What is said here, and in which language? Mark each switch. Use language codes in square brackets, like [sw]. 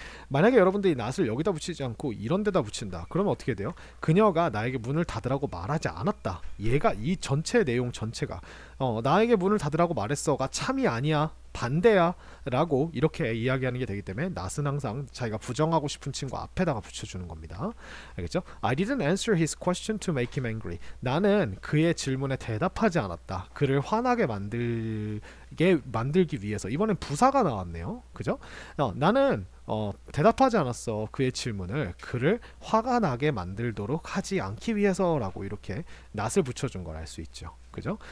[ko] 만약에 여러분들이 not을 여기다 붙이지 않고 이런 데다 붙인다, 그러면 어떻게 돼요? 그녀가 나에게 문을 닫으라고 말하지 않았다. 얘가 이 전체 내용 전체가 나에게 문을 닫으라고 말했어가 참이 아니야, 반대야 라고 이렇게 이야기하는 게 되기 때문에 not은 항상 자기가 부정하고 싶은 친구 앞에다가 붙여주는 겁니다. 알겠죠? [en] I didn't answer his question to make him angry. [ko] 나는 그의 질문에 대답하지 않았다. 그를 화나게 만들기 위해서. 이번엔 부사가 나왔네요. 그죠? 나는 대답하지 않았어. 그의 질문을 그를 화가 나게 만들도록 하지 않기 위해서라고 이렇게 not을 붙여준 걸 알 수 있죠. 그죠?